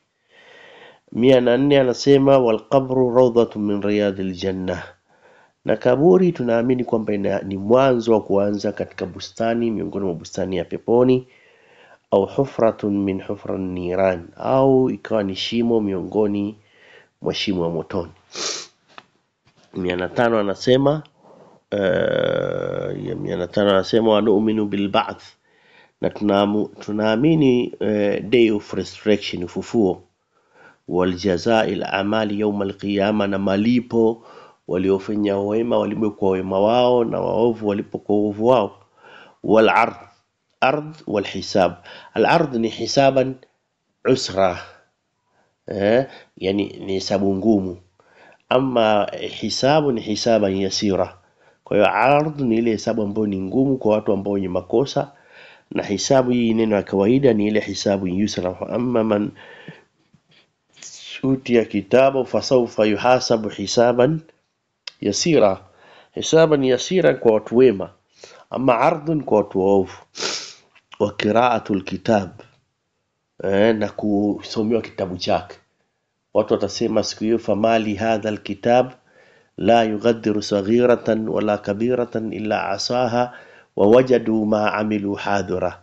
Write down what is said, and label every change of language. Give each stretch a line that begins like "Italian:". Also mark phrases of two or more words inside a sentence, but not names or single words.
Swahili: 104 anasema
Arabic: والقبر روضة من رياض الجنة,
Swahili: na kaburi tunaamini kwamba ni mwanzo wa kuanza katika bustani miongoni mwa bustani ya peponi, au
Arabic: حفرة من حفر النيران,
Swahili: au ikawa ni shimo miongoni mwa shimo ya motoni. 105 anasema
Arabic: ونؤمن بالبعث,
Swahili: na tunaamini
English: day of resurrection,
Swahili: ufufuo,
Arabic: والجزاء الأعمال يوم القيامة,
Swahili: na malipo waliofanya wema walipo kwa wema wao na waovu walipo kwa uovu wao.
Arabic: والعرض والحساب، العرض ni حسابا عسرا,
Swahili: yani ni hesabu ngumu, ama hisabu ni
Arabic: حسابا يسيرا.
Swahili: Kwa hiyo ard ni ile hesabu ambayo ni ngumu kwa watu ambao wenye makosa, na hisabu hii neno ya kawaida ni ile hisabu yusra.
Arabic: أما من أوتي كتابه فسوف يحاسب حسابا يسيرا حسابا يسيرا
Swahili: kwa watu wema, ama ardhun kwa watu waovu.
Arabic: وقراءة الكتاب,
Swahili: na kusomewa kitabu chake. Watu watasema siku hiyo,
Arabic: فمال هذا الكتاب لا يغادر صغيرة ولا كبيرة إلا أحصاها ووجدوا ما عملوا حاضرا.